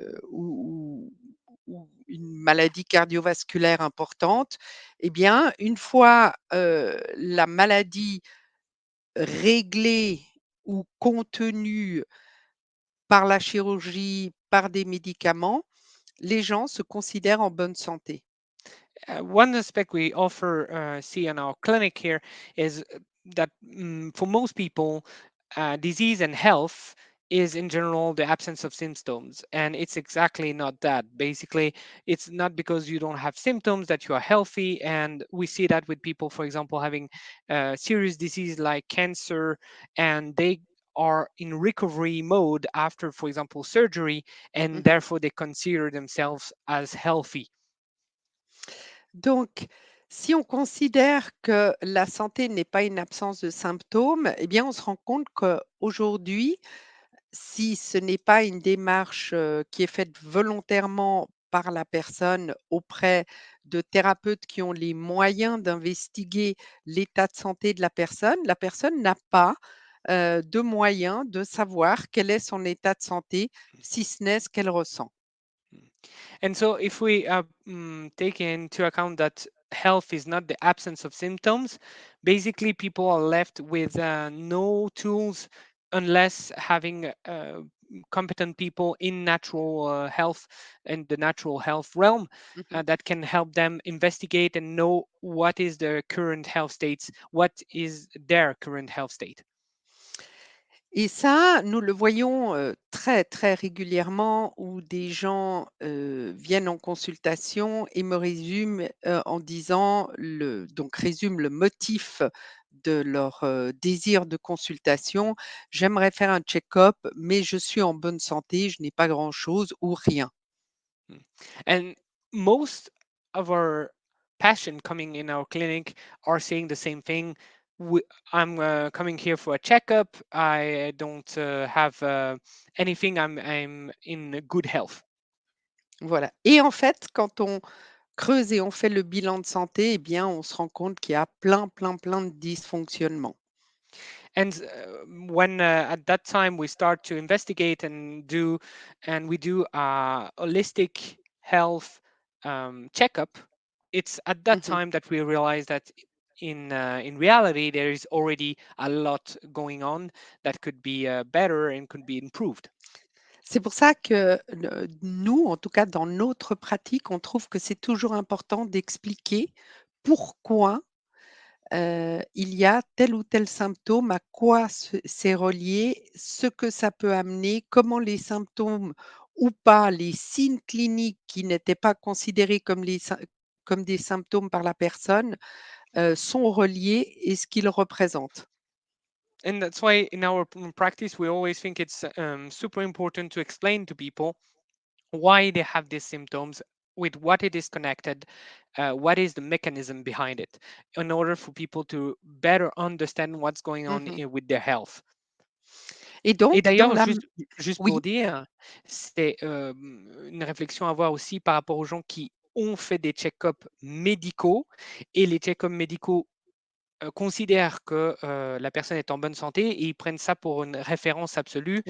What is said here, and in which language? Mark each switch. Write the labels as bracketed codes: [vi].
[fr] ou une maladie cardiovasculaire importante, eh bien, une fois, la maladie réglée ou contenue par la chirurgie, par des médicaments, les gens se considèrent en bonne santé. [en] One aspect we offer see in our clinic here is that for most people, disease and health is in general the absence of symptoms, and it's exactly not that. Basically, it's not because you don't have symptoms that you are healthy, and we see that with people, for example, having serious disease like cancer, and they are in recovery mode after, for example, surgery, and Mmh. therefore they consider themselves as healthy. [fr] Donc, si on considère que la santé n'est pas une absence de symptômes, eh bien, on se rend compte qu'aujourd'hui, si ce n'est pas une démarche, qui est faite volontairement par la personne auprès de thérapeutes qui ont les moyens d'investiguer l'état de santé de la personne n'a pas, de moyen de savoir quel est son état de santé, si ce n'est ce qu'elle ressent. [en] And so, if we take into account that health is not the absence of symptoms, basically people are left with no tools unless having competent people in natural health and the natural health realm Mmh. that can help them investigate and know what is their current health states, what is their current health state. [fr] Et ça, nous le voyons, très, très régulièrement où des gens, viennent en consultation et me résument, en disant résument le motif de leur, désir de consultation: «J'aimerais faire un check-up, mais je suis en bonne santé, je n'ai pas grand-chose ou rien». Mm. [en] And most of our passion coming in our clinic are saying the same thing. We, I'm coming here for a checkup. I don't have anything. I'm in good health. [fr] Voilà, et en fait, quand on creuse et on fait le bilan de santé, eh bien, on se rend compte qu'il y a plein, plein, plein de dysfonctionnements. [en] And when at that time we start to investigate and we do a holistic health checkup, it's at that Mmh. time that we realize that in reality there is already a lot going on that could be better and could be improved. [fr] C'est pour ça que nous, en tout cas dans notre pratique, on trouve que c'est toujours important d'expliquer pourquoi, il y a tel ou tel symptôme, à quoi c'est relié, ce que ça peut amener, comment les symptômes ou pas, les signes cliniques qui n'étaient pas considérés comme des symptômes par la personne, sont reliés et ce qu'ils représentent. [en] And that's why in our practice we always think it's super important to explain to people why they have these symptoms, with what it is connected, what is the mechanism behind it, in order for people to better understand what's going on Mmh. with their health. [fr] Et Et donc dans la juste oui, pour dire, c'est une réflexion à avoir aussi par rapport aux gens qui ont fait des check-ups médicaux, et les check-ups médicaux considèrent que la personne est en bonne santé et ils prennent ça pour une référence absolue.